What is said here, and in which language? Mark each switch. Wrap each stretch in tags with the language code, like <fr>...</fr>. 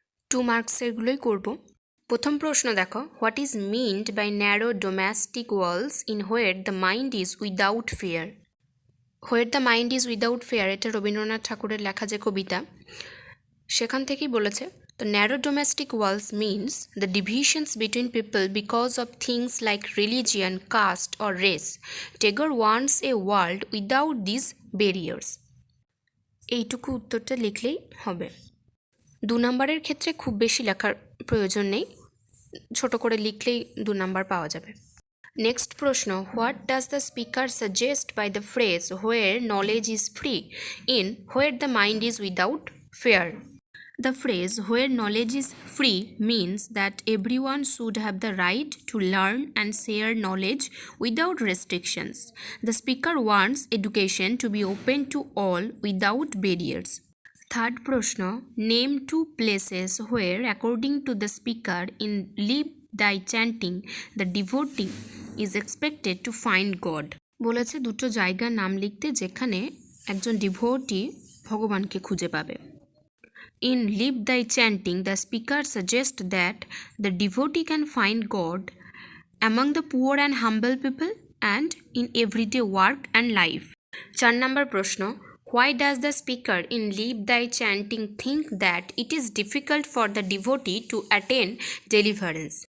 <bn>2 মার্কসেরগুলোই করব। প্রথম প্রশ্ন দেখো,</bn> <en>What is meant by narrow domestic walls in where the mind is without fear? Where the mind is without fear</en> <bn>এটা রবীন্দ্রনাথ ঠাকুরের লেখা যে কবিতা, সেখান থেকেই বলেছে।</bn> <en>The narrow domestic walls means the divisions between people because of things like religion, caste or race. Tagore wants a world without these barriers.</en> <bn>এইটুকু উত্তরটা লিখলেই হবে। 2 নম্বরের ক্ষেত্রে খুব বেশি লেখার প্রয়োজন নেই, ছোট করে লিখলেই 2 নম্বর পাওয়া যাবে।</bn> <en>Next প্রশ্ন, what does the speaker suggest by the phrase where knowledge is free in where the mind is without fear? The phrase where knowledge is free means that everyone should have the right to learn and share knowledge without restrictions. The speaker wants education to be open to all without barriers. Third proshno, name 2 places where, according to the speaker, in Live Thy chanting, the devotee is expected to find God.</en> <bn>বলেছে দুটো জায়গার নাম লিখতে যেখানে একজন devotee ভগবানকে খুঁজে পাবে।</bn> <en>In Live Thy chanting, the speaker suggests that the devotee can find God among the poor and humble people and in everyday work and life. 4 number proshno, why does the speaker in Live Thy chanting think that it is difficult for the devotee to attain deliverance?</en>